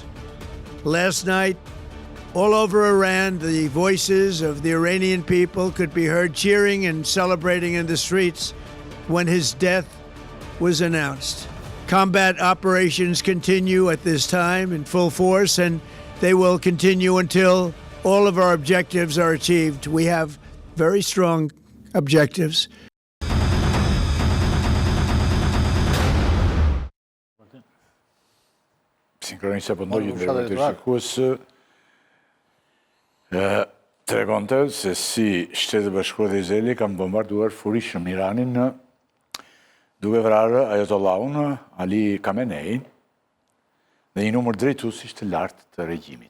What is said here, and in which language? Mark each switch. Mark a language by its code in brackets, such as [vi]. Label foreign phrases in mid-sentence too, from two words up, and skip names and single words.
[en] Last night, all over Iran, the voices of the Iranian people could be heard cheering and celebrating in the streets when his death was announced. Combat operations continue at this time in full force, and they will continue until all of our objectives are achieved. We have very strong objectives. [sq] Sinkronisht apo ndonjë të shikues tregonte se si Shtetet Bashkuara të Izraelit kanë bombarduar furishëm Iranin duke vrarë Ajatollahun Ali Khamenei dhe një numër drejtuesish të lartë të regjimit.